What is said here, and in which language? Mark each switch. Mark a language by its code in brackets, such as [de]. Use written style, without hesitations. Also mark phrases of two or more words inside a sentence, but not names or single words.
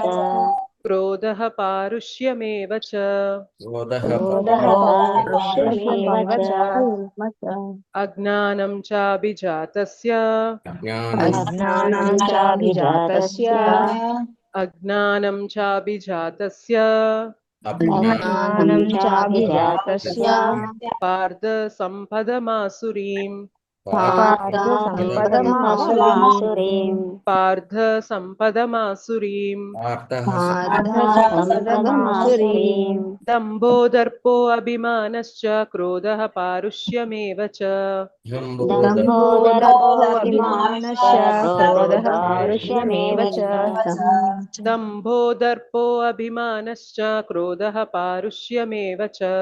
[sa] क्रोधः पारुष्यमेव च अज्ञानं चाभिजातस्य अज्ञानं चाभिजातस्य पार्थ सम्पदमासुरीम् పార్థ సంపదమాసురీం పార్థ సంపదమాసురీం దంభోదర్పో అభిమానశ్చ క్రోధః పారుష్యమేవ చ దంభోదర్పో అభిమానశ్చ క్రోధః పారుష్యమేవ చ